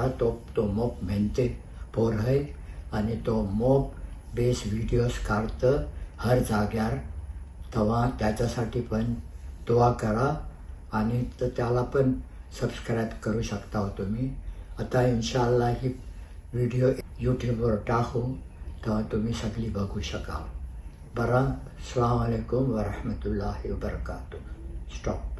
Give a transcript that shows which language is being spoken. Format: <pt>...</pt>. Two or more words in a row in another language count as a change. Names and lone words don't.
<mr>तो मोप मेहनती पोर आहे आणि तो मोप बेस व्हिडिओज काढतं हर जाग्यार. तेव्हा त्याच्यासाठी पण दुआ करा आणि तर त्याला पण सबस्क्राईब करू शकता हो तुम्ही. आता इन्शाअल्लाह ही व्हिडिओ यूट्यूबवर टाकू तेव्हा तुम्ही सगळी बघू शकाल. बरं.</mr> <ar>السلام عليكم ورحمة الله وبركاته.</ar> <mr>स्टॉप.</mr>